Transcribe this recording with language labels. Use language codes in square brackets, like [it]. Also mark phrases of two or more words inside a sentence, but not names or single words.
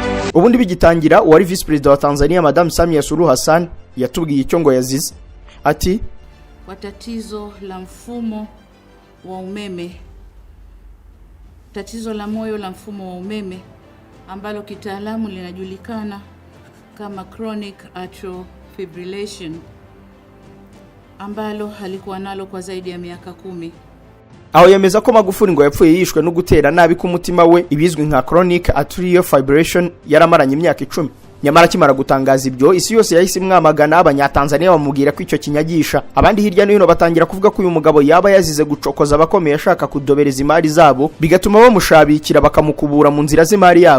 [rw] ubundi bigitangira uwari [en] vice president [rw] wa Tanzania Madam Samia Suluhu Hassan yatubwiye icyo ngo yazize. Ati [sw] kwa tatizo la mfumo wa umeme, tatizo la moyo la mfumo wa umeme ambalo kitaalamu linajulikana kama [en] chronic atrial fibrillation, [sw] ambalo halikuwa nalo kwa zaidi ya miaka 10. [rw] aho yemeza ko Magufuri ngo yapfuye yishwe no gutera nabi ku mutima we ibizwi nka [en] chronic atrial fibrillation [rw] yaramaranye imyaka 10. Nyamara kimara gutangaza ibyo isi yose yahise mwamagana, abanyatanzania bamubwira ko icyo kinyagisha. Abandi hirya no hino batangira kuvuga ko uyu mugabo yaba yazize gucokoza abakomeye ashaka kudobereza imari zabo, bigatuma bamushabikira bakamukubura mu nzira z'imari yabo.